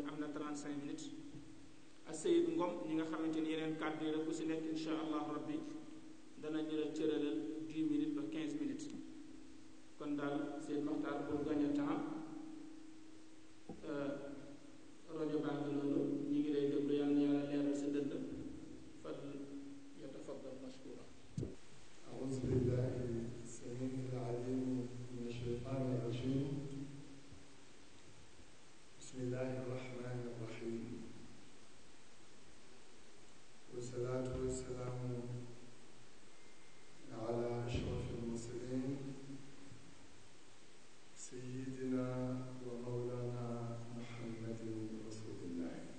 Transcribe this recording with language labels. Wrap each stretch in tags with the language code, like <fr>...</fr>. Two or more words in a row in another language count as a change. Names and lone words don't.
<wo>am na 35 minutes ak Sayid Ngom ñi nga xamante ni yeneen kàddu yi rek ku si nekk</wo> <ar>إن شاء الله ربي</ar> <wo>danañu la cëralal 10 minutes ba 15 minutes kon daal Sayid Maxtaar</wo> <fr>pour gagner temps</fr> <wo>rajo baa ngi noonu ñi ngi lay déglu yàlla na yàlla leeral sa dënd fal</wo> <ar>يتفضل مشكورا أعوذ بالله السميع العليم من الشيطان الرجيم بسم الله الرحمن الرحيم والصلاة والسلام على أشرف المرسلين سيدنا ومولانا محمد رسول الله</ar>